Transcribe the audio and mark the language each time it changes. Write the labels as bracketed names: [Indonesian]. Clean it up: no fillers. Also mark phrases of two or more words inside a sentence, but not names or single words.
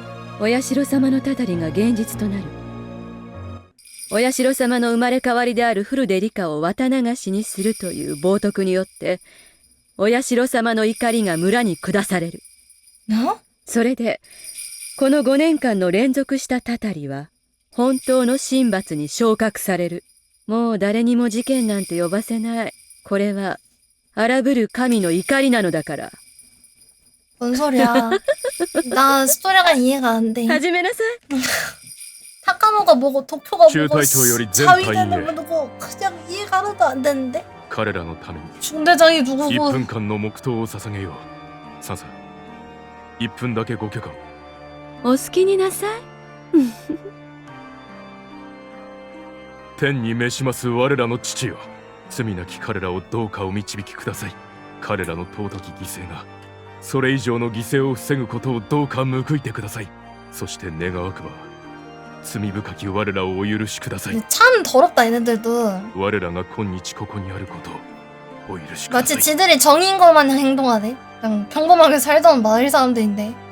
[Japanese] お社様のたたりが現実となる。お社様の生まれ変わりであるフルデリカを綿流しにするという冒涜によってお社様の怒りが村に下される。それでこの5年間の連続したたたりは本当の神罰に昇格される。もう誰にも事件なんて呼ばせない。これは荒ぶる神の怒りなのだから。 [Korean] 뭔 소리야? 나 스토리가 이해가 안 돼. [Japanese] 始めなさい。 [Korean] 타카노가 뭐고 도쿄가 뭐고 주타이토 자위대는 뭐고 그냥 이해가 하나도 안 되는데? [Japanese] 彼らのために [Korean] 중대장이 누구고 [Japanese] 1 分間の黙祷を捧げよう。サンサ、1分だけご許可を。お好きになさい。天に召します我らの父よ、罪なき彼らをどうかお導きください。彼らの尊き犠牲がそれ以上の犠牲を防ぐことをどうか報いてください。そして願わくば罪深き我らをお許しください。 [Korean] 참 더럽다 얘네들도. [Japanese] 我らが今日ここにあることをお許しくださ [Korean] 마치 [Japanese] い。 [Korean] 지들이 정인 것만 행동하네. 그냥 평범하게 살던 마을 사람들인데.